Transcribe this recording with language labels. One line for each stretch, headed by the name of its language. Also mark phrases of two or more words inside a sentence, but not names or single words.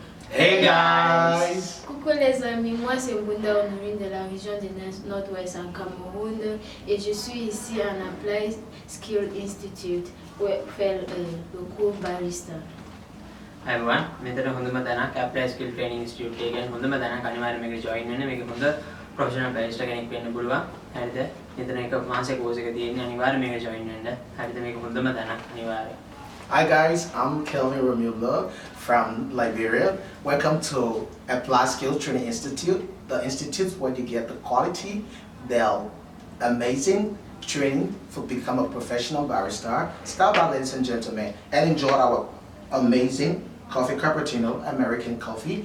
English: Hey guys!
French: Coucou les amis, moi c'est Mbunda Honorine de la région du Nord-Ouest en Cameroun et je suis ici à Applied Skill Institute pour faire le cours barista.
English: Hi everyone,
Sinhala: මෙතන හොඳම තැනක් Applied Skill Training Institute එක ගැන හොඳම තැනක් අනිවාර්යයෙන් මේකට join වෙන්න. මේක හොඳ
English: professional barista
Sinhala: කෙනෙක් වෙන්න පුළුවන්. හරිද? මෙතන එක මාසෙක course එක තියෙන්නේ අනිවාර්යයෙන් මේකට join වෙන්න. හරිද? මේක හොඳම තැනක් අනිවාර්යයෙන්.
English: Hi guys, I'm Kelvin Romula from Liberia. Welcome to Applied Skill Training Institute, the institute where you get the quality, the amazing training for become a professional barista. Start by, ladies and gentlemen, and enjoy our amazing coffee cappuccino, American coffee.